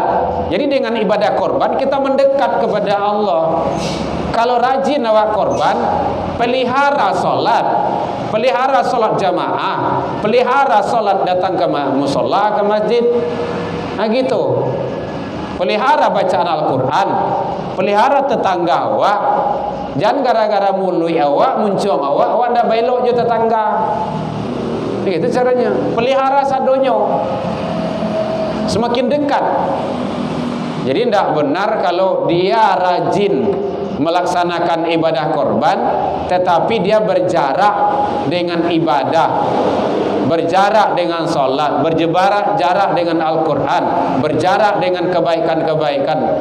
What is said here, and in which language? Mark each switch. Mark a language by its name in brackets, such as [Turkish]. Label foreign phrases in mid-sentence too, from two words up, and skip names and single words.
[Indonesian] Jadi dengan ibadah korban kita mendekat kepada Allah. Kalau rajin awak korban, pelihara solat jamaah, pelihara solat datang ke musola, ke masjid. Gitu. Pelihara bacaan Al-Quran, pelihara tetangga awak. Jangan gara-gara [Minangkabau] mului awak, muncung awak ndak belok je [Indonesian] tetangga. Itu caranya. Pelihara sadonyo, semakin dekat. Jadi tidak benar kalau dia rajin melaksanakan ibadah korban, tetapi dia berjarak dengan ibadah, berjarak dengan sholat, berjarak dengan Al-Quran, berjarak dengan kebaikan-kebaikan.